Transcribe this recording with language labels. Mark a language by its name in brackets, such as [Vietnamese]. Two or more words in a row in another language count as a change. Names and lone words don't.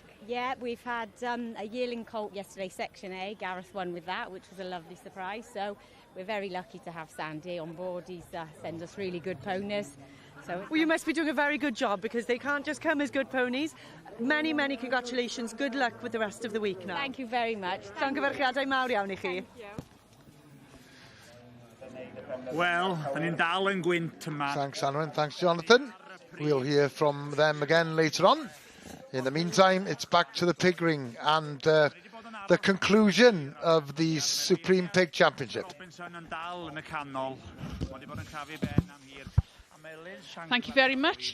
[English] Yeah, we've had a yearling colt yesterday, Section A. Gareth won with that, which was a lovely surprise. So we're very lucky to have Sandy on board. He's sent us really good ponies. Well, you must be doing a very good job, because they can't just come as good ponies. Many, many congratulations. Good luck with the rest of the week now. Thank you very much. [Welsh] Llongyfarchiadau mawr iawn I chi. Well, ni'n dal yn gwynt yma. [English] Thanks, Anwen. Thanks, Jonathan. We'll hear from them again later on. In the meantime, it's back to the pig ring and the conclusion of the Supreme Pig Championship. Thank you very much.